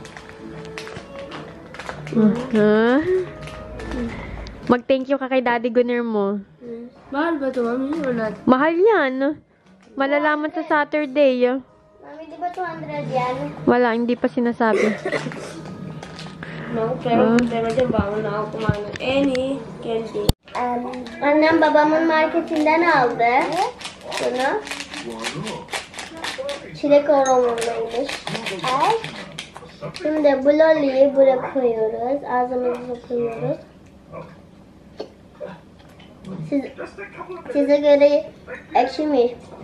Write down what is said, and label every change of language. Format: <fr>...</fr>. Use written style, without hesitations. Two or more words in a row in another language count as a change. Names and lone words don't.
<tl>Mag-</tl> <en>thank you</en> <tl>ka kay Daddy Gunner mo. Mahal ba ito, Mami? O not? Mahal yan. Malalaman sa Saturday. Mami, di ba 200 yan? Wala, hindi pa sinasabi. No, pero dyan bangon na ako kumain ng</tl> <en>any candy.</en> <tr>Annem babamın marketinden aldı. Bunu. Çilek aromalıymış. Şimdi bu lolliyi buraya koyuyoruz. Ağzımıza koyuyoruz. Size göre ekşiymiş.</tr>